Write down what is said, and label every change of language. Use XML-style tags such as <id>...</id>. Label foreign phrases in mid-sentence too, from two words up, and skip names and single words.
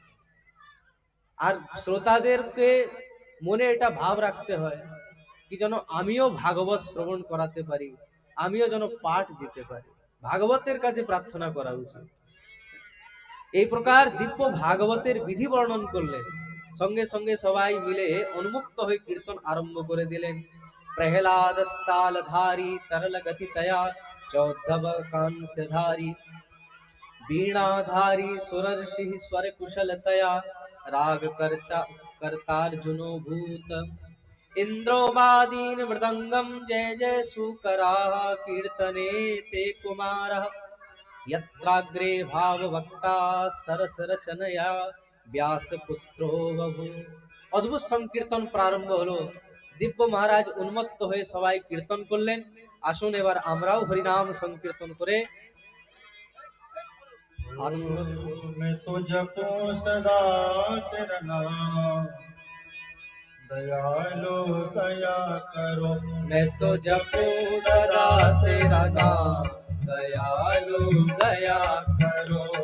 <bn>আর শ্রোতাদেরকে মনে এটা ভাব রাখতে হয় কি যেন আমিও ভাগবত শ্রবণ করাতে পারি, আমিও যেন পাঠ দিতে পারি, ভাগবতের কাছে প্রার্থনা করা উচিত। এই প্রকার দিব্য ভাগবতের বিধি বর্ণন করলেন। সঙ্গে সঙ্গে সবাই মিলে উন্মুক্ত হয়ে কীর্তন আরম্ভ করে দিলেন।</bn> <sa>प्रह्लाद स्तालधारी तरल गति तया, चौद्धव কাंस्यधारी वीणाधारी सुरर्षि स्वर कुशलतया, राग कर्चा कर्तार्जुनो भूत, इंद्रोवादीन मृदंगम जय जय सुकराः, कीर्तने ते कुमारः, यत्राग्रे भाववक्ता सरस रचनया, व्यासपुत्रो बभूव।</sa> <bn>অদ্ভুত সংকীর্তন প্রারম্ভ হলো। দিব্য মহারাজ উন্মত্ত হয়ে সবাই কীর্তন করলেন। আসুন এবার আমরাও হরিনাম সংকীর্তন করে</bn> <hi>मैं तो जपो सदा तेरा नाम, दयालो दया करो। मैं तो जपूं सदा तेरा नाम, दयालु दया करो।</hi>